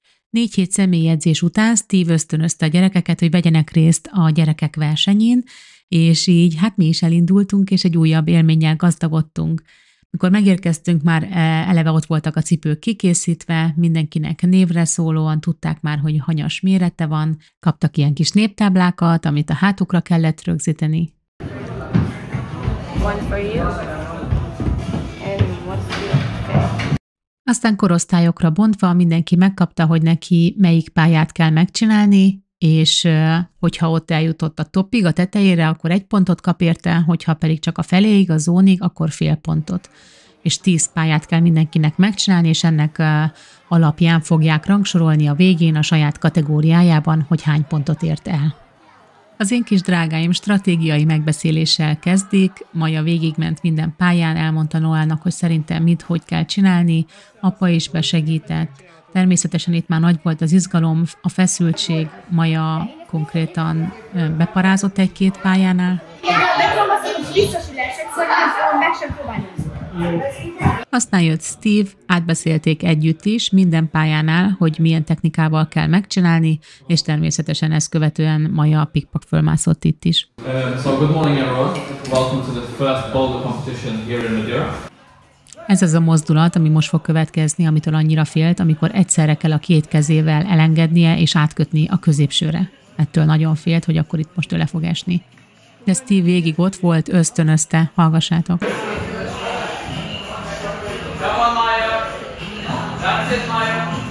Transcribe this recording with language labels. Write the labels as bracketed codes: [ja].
[hu] 4 hét személyedzés után Steve ösztönözte a gyerekeket, hogy vegyenek részt a gyerekek versenyén, és így hát mi is elindultunk, és egy újabb élménnyel gazdagodtunk. Mikor megérkeztünk, már eleve ott voltak a cipők kikészítve, mindenkinek névre szólóan tudták már, hogy hanyas mérete van, kaptak ilyen kis néptáblákat, amit a hátukra kellett rögzíteni. [en] One for you, and one for you. [hu] Aztán korosztályokra bontva mindenki megkapta, hogy neki melyik pályát kell megcsinálni, és hogyha ott eljutott a topig, a tetejére, akkor 1 pontot kap érte, hogyha pedig csak a feléig, a zónig, akkor fél pontot. És 10 pályát kell mindenkinek megcsinálni, és ennek alapján fogják rangsorolni a végén a saját kategóriájában, hogy hány pontot ért el. Az én kis drágáim stratégiai megbeszéléssel kezdik, Maja végigment minden pályán, elmondta Noelnak, hogy szerintem mit, hogy kell csinálni, apa is besegített. Természetesen itt már nagy volt az izgalom, a feszültség, Maja konkrétan beparázott 1-2 pályánál. Aztán jött Steve, átbeszélték együtt is minden pályánál, hogy milyen technikával megcsinálni, és természetesen ezt követően Maja a pikpak fölmászott itt is. [en] So good morning everyone, welcome to the first boulder competition here in Madeira. [hu] Ez az a mozdulat, ami most fog következni, amitől annyira félt, amikor egyszerre kell a 2 kezével elengednie és átkötni a középsőre. Ettől nagyon félt, hogy akkor itt most ő le fog esni. De Steve végig ott volt, ösztönözte, hallgassátok. [en] Come on Maya, that's it Maya.